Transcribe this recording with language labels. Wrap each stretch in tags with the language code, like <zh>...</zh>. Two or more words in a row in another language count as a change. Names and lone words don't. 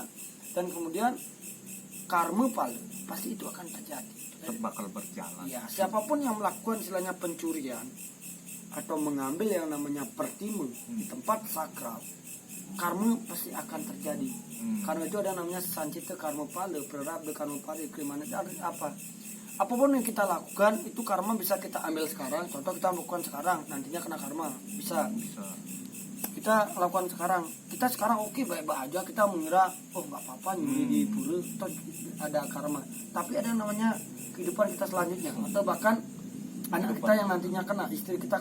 <id>Dan kemudian karma pasti itu akan terjadi, tetap bakal berjalan. Siapapun yang melakukan istilahnya pencurian atau mengambil yang namanya pertime di tempat sakral, karma pasti akan terjadi. Karena itu ada namanya sancita karma pala, prarabdha karma pala, krimana. Apapun yang kita lakukan itu karma bisa kita ambil sekarang. Contoh kita lakukan sekarang, nantinya kena karma. Bisa. Kita lakukan sekarang. Kita sekarang oke, baik-baik aja. Kita mengira nggak apa-apa nyuri di pura, ada karma. Tapi ada yang namanya kehidupan kita selanjutnya, atau bahkan anak kita yang nantinya kena, istri kita.</id>